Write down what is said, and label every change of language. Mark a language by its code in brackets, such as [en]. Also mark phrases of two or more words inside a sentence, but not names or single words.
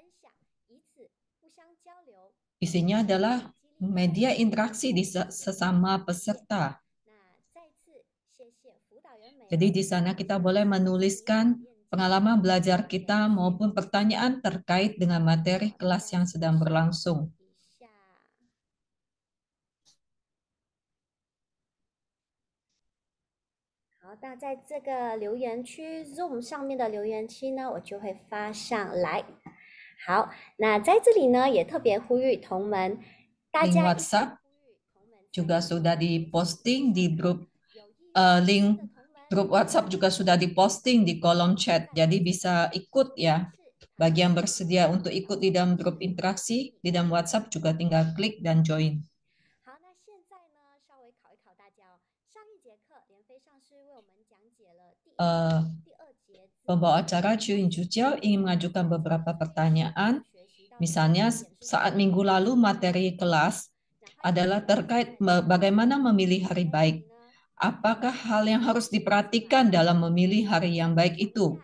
[id] Isinya adalah media interaksi di sesama peserta. Jadi di sana kita boleh menuliskan pengalaman belajar kita maupun pertanyaan terkait dengan materi kelas yang sedang berlangsung. [zh] 好，那在这个留言区 Zoom 上面的留言区呢，我就会发上来。好，那在这里呢，也特别呼吁同门，大 [id] Link [zh] 家 [id] WhatsApp juga sudah diposting di grup, link grup WhatsApp juga sudah diposting di kolom chat. Jadi bisa ikut ya. Bagi yang bersedia untuk ikut di dalam grup interaksi, di dalam WhatsApp juga tinggal klik dan join. [zh] 好，那现在呢，稍微考一考大家哦。上一节课，莲飞上师为我们讲解了第二节。 [id] Pembawa acara Chu Yin Chu Jiao ingin mengajukan beberapa pertanyaan. Misalnya saat minggu lalu materi kelas adalah terkait bagaimana memilih hari baik. Apakah hal yang harus diperhatikan dalam memilih hari yang baik itu?